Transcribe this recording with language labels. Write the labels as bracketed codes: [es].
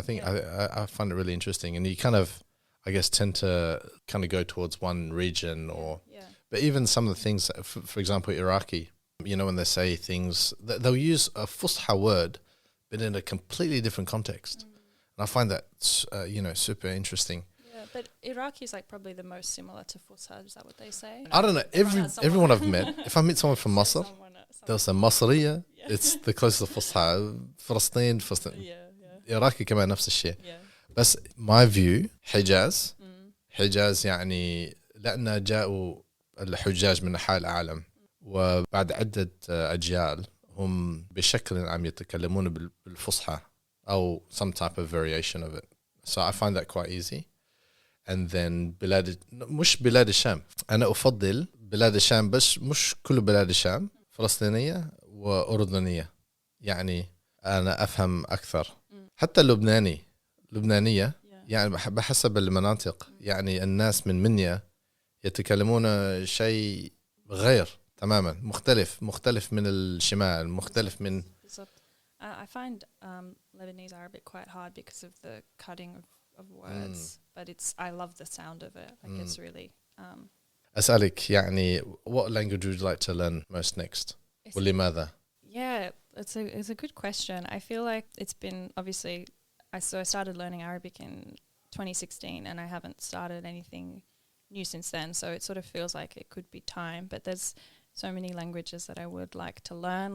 [en] I think I find it really interesting. And you kind of, I guess, tend to kind of go towards one region but even some of the things, for example, Iraqi, when they say things, they'll use a Fusha word, but in a completely different context. And I find that, super interesting. Yeah, but Iraqi is like probably the most similar to Fusha. Is that what they say? I don't know. Everyone I've met, if I meet someone from Masr, they'll say Masriya. It's the closest to Fusha. Palestine. [ar] Iraqi كمان نفس الشيء. بس [en] my view [ar] حجاز يعني لأن جاءوا الحجاج من أنحاء العالم وبعد عدة أجيال هم بشكل عام يتكلمون بالفصحى أو [en] some type of variation of it. [ar] So I find that quite easy. [en] And then [ar] مش بلاد الشام. أنا أفضل بلاد الشام بس مش كل بلاد الشام فلسطينية وأردنية. يعني أنا أفهم أكثر. حتى لبنانية يعني بحسب المناطق. يعني الناس من منيا يتكلمون شيء غير تماما مختلف من الشمال مختلف من [en] I find Lebanese Arabic quite hard because of the cutting of words, but I love the sound of it. Like it's really [ar] أسألك يعني [en] what language would you like to learn most next? [ar] ولماذا? [en] Yeah, it's a good question. I feel like it's been obviously I started learning Arabic in 2016 and I haven't started anything new since then, so it sort of feels like it could be time, but there's so many languages that I would like to learn.